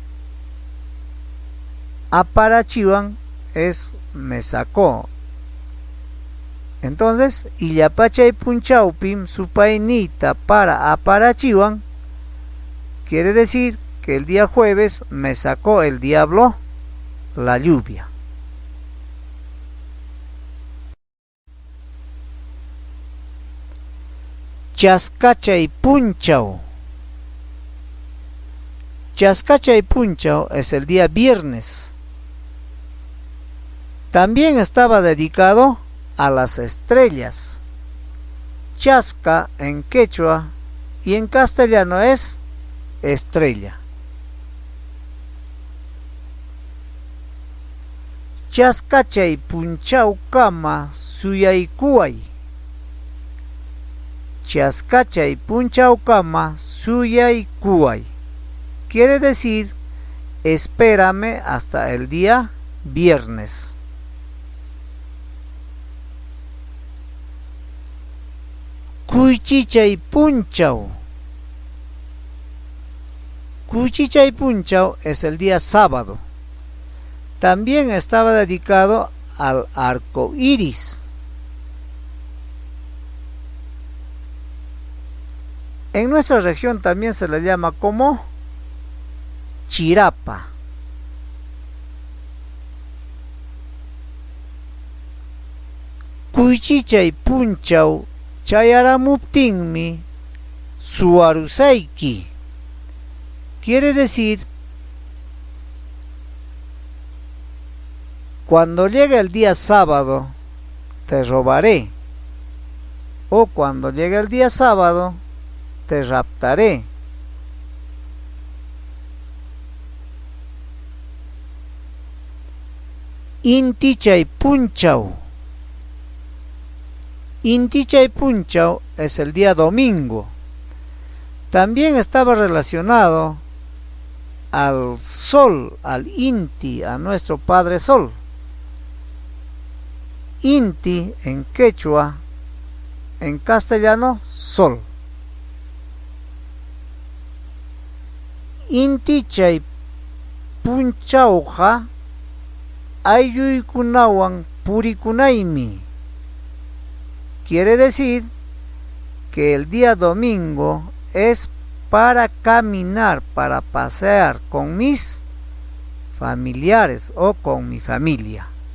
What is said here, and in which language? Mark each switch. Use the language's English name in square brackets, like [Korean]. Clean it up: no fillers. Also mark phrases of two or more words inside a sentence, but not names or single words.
[Spanish] Aparachiwan es me sacó. Entonces, [Quechua] Illapachaypunchaupim supayniyta para aparachiwan [Spanish] quiere decir que el día jueves me sacó el diablo la lluvia. [Quechua] Chaskachay punchao. Chaskachay punchao [Spanish] es el día viernes. También estaba dedicado a las estrellas. Chasca en quechua y en castellano es estrella. [Quechua] Chaskachay punchau kama suyaykuay. Chaskachay punchau kama suyaykuay. [Spanish] Quiere decir, espérame hasta el día viernes. [Quechua] Kuychichay punchau. Kuychichay punchau [Spanish] es el día sábado. También estaba dedicado al arco iris. En nuestra región también se le llama como chirapa. [Quechua] Kuychichay punchau chayaramuptinmi suwarusayki. [Spanish] Quiere decir, cuando llegue el día sábado te robaré, o cuando llegue el día sábado te raptaré. [Quechua] Intichay punchau. Intichay punchau [Spanish] es el día domingo. También estaba relacionado al sol, al Inti, a nuestro Padre Sol. Inti en quechua, en castellano, sol. [Quechua] Intichay punchauja aylluikunawan purikunaymi. [Spanish] Quiere decir que el día domingo es para caminar, para pasear con mis familiares o con mi familia.